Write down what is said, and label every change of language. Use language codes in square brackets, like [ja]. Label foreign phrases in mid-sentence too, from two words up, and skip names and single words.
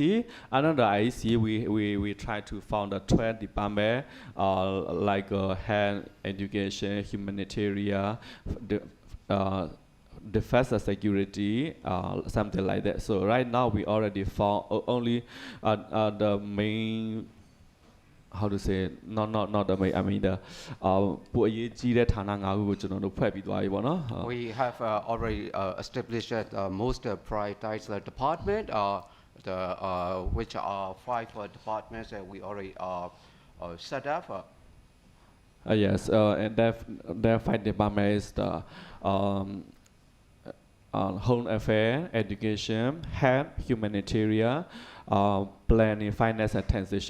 [en] Another IEC we try to found a 12 department like health, education, humanitarian, defense and security, something like that. So right now we already found only the main. How to say not the main. I mean the [my] ပိုအရေးကြီးတဲ့ဌာန၅ခုကိုကျွန်တော်တို့ဖွဲ့ပြီးသွားပြီပေါ့နော် [en] We have already established most prioritized department, which are 5 departments that we already set up. Yes, and their 5 department is the home affairs, education, health, humanitarian, planning, finance, and transition.